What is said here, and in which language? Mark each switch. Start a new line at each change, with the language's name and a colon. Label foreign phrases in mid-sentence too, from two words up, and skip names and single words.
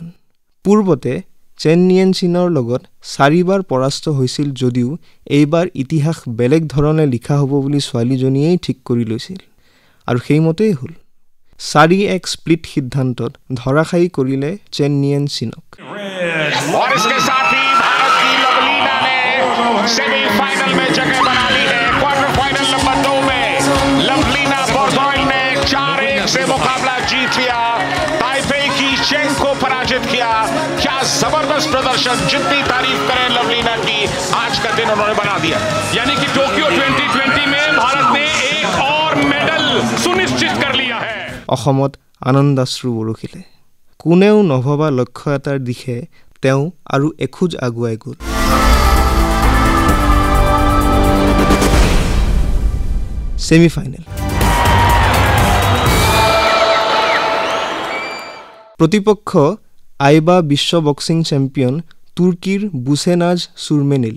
Assamese: পূৰ্বতে চেন নিয়েন চিনৰ লগত 4 বাৰ পৰাস্ত হৈছিল যদিও এইবাৰ ইতিহাস বেলেগ ধৰণে লিখা হ'ব বুলি ছোৱালীজনীয়েই ঠিক কৰি লৈছিল। আৰু সেইমতেই হ'ল। 4-1 স্প্লিট সিদ্ধান্তত ধৰাশায়ী কৰিলে চেন নিয়েন চিনক।
Hindi: सेमीफाइनल में जगह बना ली है।
English: quarter final
Hindi: नंबर 2 में लाटविया ताइपे की चेक को पराजित किया। क्या जबरदस्त प्रदर्शन, जितनी तारीफ करें लवलीना की, आज का दिन उन्होंने बना दिया। यानी कि टोक्यो 2020 में भारत ने एक और मेडल सुनिश्चित कर लिया है।
Assamese: অসমত আনন্দাশ্ৰু বৰষিলে। কোনেও নভবা লক্ষ্য এটাৰ দিশে তেওঁ আৰু এখোজ আগুৱাই গ'ল। ছেমিফাইনেল। প্ৰতিপক্ষ আইবা বিশ্ব বক্সিং চেম্পিয়ন তুৰ্কীৰ বুছেনাজ চুৰমেনেলি।